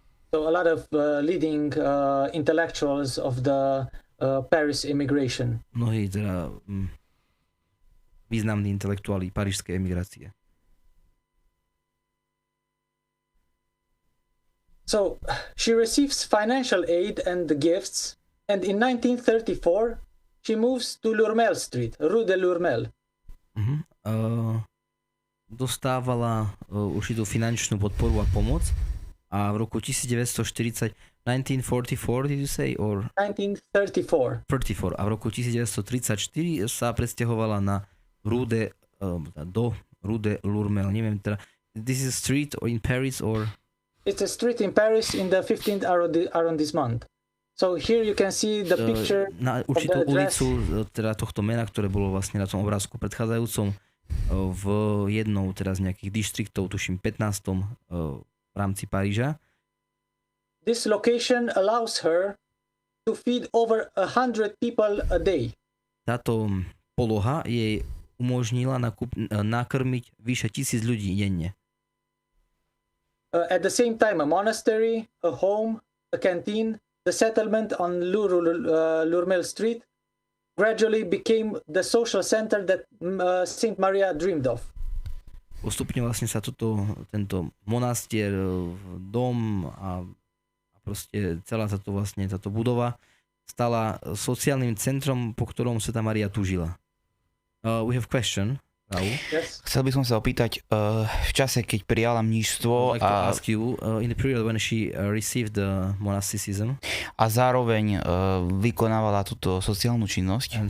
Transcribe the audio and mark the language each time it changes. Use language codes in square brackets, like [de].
[en] So a lot of leading intellectuals of the Paris immigration. [sk] Mnohí teda významní intelektuáli parížskej emigrácie. [en] So she receives financial aid and gifts, and in 1934 she moves to Lourmel Street, Rue de Lourmel. [sk] Dostávala určitú finančnú podporu a pomoc a v roku 1940 1944 [en] did you say or 1934 [sk] a v roku 1934 sa presťahovala na do Rue de Lourmel. Neviem teda, [en] this is a street or in Paris or it's a street in Paris in the 15th arrondissement. So here you can see the picture [sk] na určitú ulicu teda tohto mena, ktoré bolo vlastne na tom obrázku predchádzajúcom v jednou teda z nejakých distriktov, tuším 15. V rámci Paríža. [en] This location allows her to feed over 100 people a day. [sk] Táto poloha jej umožnila nakrmiť vyše 1000 ľudí denne. [en] At the same time, a monastery, a home, a canteen, the settlement on Lourmel Street gradually became the social center that Saint Maria dreamed of. [sk] Postupne vlastne sa tento monastier, dom a proste celá táto budova stala sociálnym centrom, po ktorom Svätá Mária túžila. [en] We have question. Yes. [sk] Chcel by som sa opýtať, v čase, keď prijala mníšstvo [en] a ask you, in the period when she received the monasticism [sk] a zároveň vykonávala túto sociálnu činnosť,